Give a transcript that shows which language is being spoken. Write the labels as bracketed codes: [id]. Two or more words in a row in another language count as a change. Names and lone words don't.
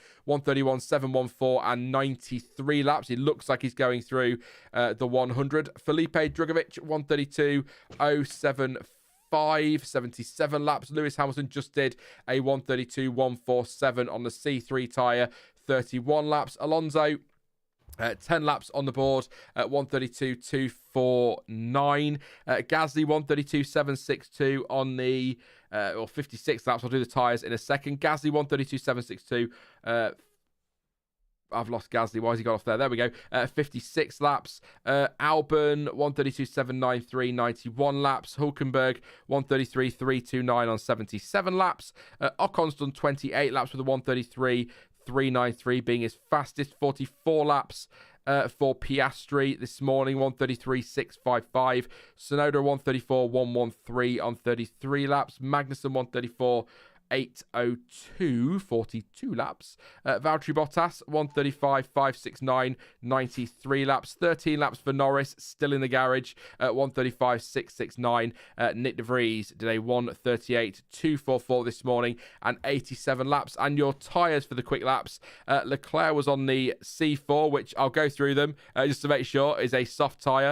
[en] 131.714 and 93 laps. He looks like he's going through the 100. Felipe Drugovich, 132.075, 77 laps. Lewis Hamilton just did a 132.147 on the C3 tyre, 31 laps. Alonso, 10 laps on the board at 132.249. Gasly, 132.762 on the, or 56 laps. I'll do the tyres in a second. Gasly, 132.762. I've lost Gasly. Why has he got off there? There we go. 56 laps. Albon, 132.793, 91 laps. Hulkenberg, 133.329 on 77 laps. Ocon's done 28 laps with a 133.393 being his fastest. 44 laps for Piastri this morning, 133.655. Tsunoda, 134.113 on 33 laps. Magnussen, 134.802, 42 laps. Valtteri Bottas, 135.569, 93 laps. 13 laps for Norris, still in the garage at 135.669. Nick de Vries did a 138.244 this morning and 87 laps. And your tyres for the quick laps, Leclerc was on the C4, which I'll go through them just to make sure is a soft tyre.